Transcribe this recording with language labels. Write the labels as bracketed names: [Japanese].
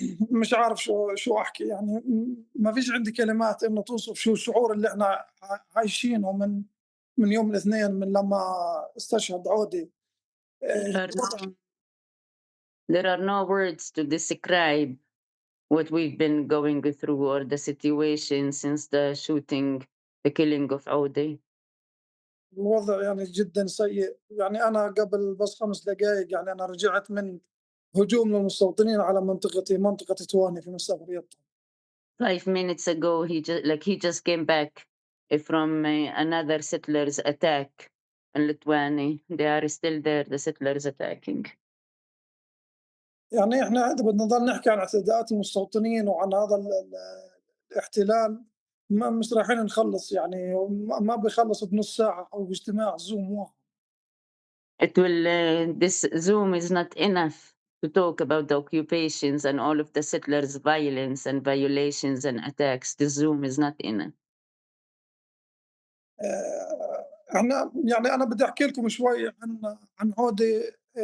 [Arabic] مش عارف شو أحكي يعني ما فيش عندي كلمات إنه توصف شو الشعور اللي إحنا عايشينه من يوم الاثنين من لما استشهد عودة. [English] There are no there are no words to describe what we've been going through or the situation since the shooting, the killing of Odeh. [Arabic] الوضع يعني جدا سيء، يعني أنا قبل بس 5 دقايق يعني أنا رجعت من هجوم للمستوطنين على منطقتي، منطقة تواني في مسافر يطا. [English] 5 minutes ago, he just came back from another settlers attack in Lithuania. They are still there, the settlers attacking. [Arabic] يعني إحنا إذا بدنا نضل نحكي عن اعتداءات المستوطنين وعن هذا الاحتلال مش رايحين نخلص، يعني ما بيخلص بنص ساعة أو باجتماع زوم واحد. [English] It will, this Zoom is not enough to talk about the occupations and all of the settlers' violence and violations and attacks. This Zoom is not enough. [Arabic] إحنا يعني أنا بدي أحكي لكم شوي عن عودة.